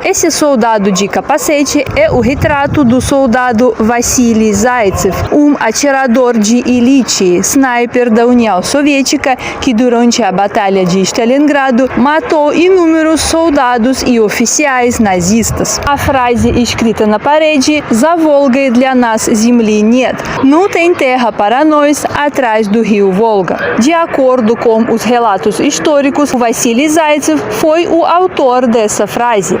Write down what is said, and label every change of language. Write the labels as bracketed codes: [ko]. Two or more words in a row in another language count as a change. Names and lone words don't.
[pt] Esse soldado de capacete é o retrato do soldado Vassili Zaitsev, um atirador de elite, sniper da União Soviética, que durante a Batalha de Stalingrado matou inúmeros soldados e oficiais nazistas. A frase escrita na parede: [ru] "За Волгой для нас земли нет", [pt] não tem terra para nós atrás do rio Volga. De acordo com os relatos históricos, Vassili Zaitsev foi o autor dessa frase.